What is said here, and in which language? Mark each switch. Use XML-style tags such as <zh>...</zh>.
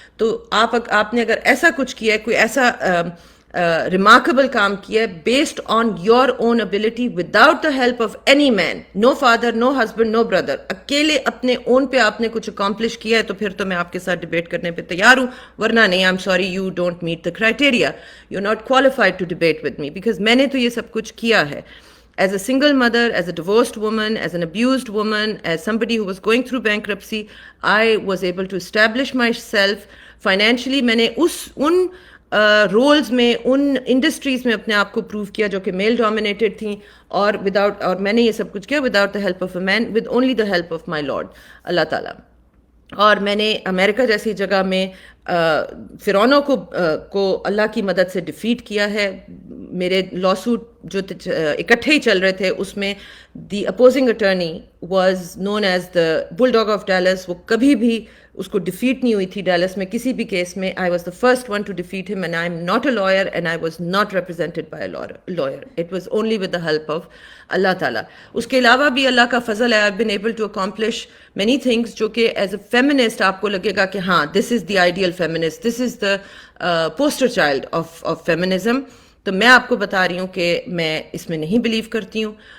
<ur>تو آپ نے اگر ایسا کچھ کیا ہے, کوئی ایسا ریمارکیبل کام کیا ہے</ur> <en>based on your own ability without the help of any man, no father, no husband, no brother,</en> <ur>اکیلے اپنے اون پہ آپ نے کچھ اکمپلش کیا ہے, تو پھر تو میں آپ کے ساتھ ڈیبیٹ کرنے پہ تیار ہوں. ورنہ نہیں,</ur> <en>I am sorry, you don't meet the criteria, you are not qualified to debate with me, because</en> <ur>میں نے تو یہ سب کچھ کیا ہے.</ur> <en>As a single mother, as a divorced woman, as an abused woman, as somebody who was going through bankruptcy, I was able to establish myself financially.</en> <ur>میں نے ان rules میں, ان انڈسٹریز میں اپنے آپ کو پروو کیا جو کہ میل ڈومینیٹڈ تھیں, اور میں نے یہ سب کچھ کیا</ur> <en>Without the help of a man, with only the help of my lord Allah تعالیٰ.</en> <ur>اور میں نے امریکہ جیسی جگہ میں فرعونوں کو اللہ کی مدد سے ڈیفیٹ کیا ہے. میرے لا سوٹ جو اکٹھے ہی چل رہے تھے اس میں</ur> <en>The opposing attorney was known as the bulldog of Dallas.</en> <ur>وہ کبھی بھی اس کو ڈیفیٹ نہیں ہوئی تھی ڈیلس میں کسی بھی کیس میں.</ur> <en>I was the first one to defeat him and I am not a lawyer and I was not represented by a lawyer. It was only with the help of Allah تعالیٰ.</en> <ur>اس کے علاوہ بھی اللہ کا فضل ہے.</ur> <en>I been able to accomplish many things جو کہ as a feminist</en> <ur>آپ کو لگے گا کہ ہاں</ur> <en>This is the ideal feminist, this is the poster child of feminism.</en> <ur>تو میں آپ کو بتا رہی ہوں کہ میں اس میں نہیں بلیو کرتی ہوں.</ur>